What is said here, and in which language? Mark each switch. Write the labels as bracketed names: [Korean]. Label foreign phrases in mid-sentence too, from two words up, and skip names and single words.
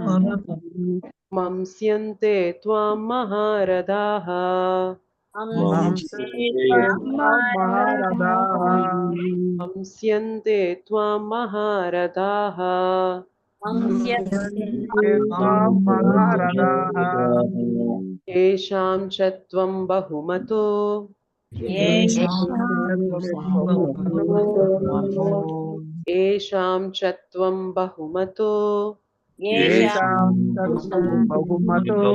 [Sanskrit] मंस्यन्ते त्वां महारथाः మహారథాః मंस्यन्ते त्वां महारथाः మహారథాః येषां च त्वं बहुमतो येषां च त्वं बहुमतो బహుమతో